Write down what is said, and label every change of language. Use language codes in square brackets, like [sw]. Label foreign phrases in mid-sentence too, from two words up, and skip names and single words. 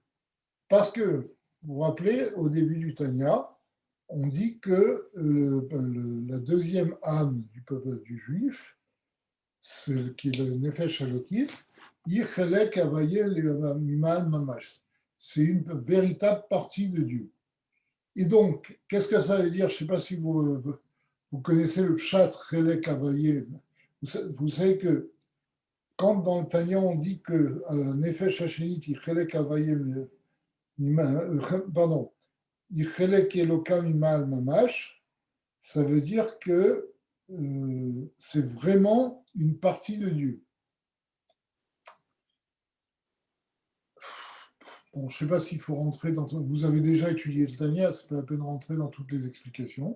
[fr] Parce que, vous vous rappelez, au début du Tanya, on dit que la deuxième âme du peuple du juif, c'est qui est le [he] נפש אלוקית, חלק אלוה ממעל ממש. [fr] C'est une véritable partie de Dieu. Et donc, qu'est-ce que ça veut dire? Je ne sais pas si vous connaissez le [he] פשט חלק אלוה. [fr] Vous savez que quand dans le Tanya on dit que [he] נפש השנית, חלק אלוה, [fr] pardon, [he] חלק אלוקה ממעל ממש, [fr] ça veut dire que c'est vraiment une partie de Dieu. Bon, je ne sais pas s'il faut rentrer dans... Vous avez déjà étudié le Tanya, c'est pas la peine de rentrer dans toutes les explications.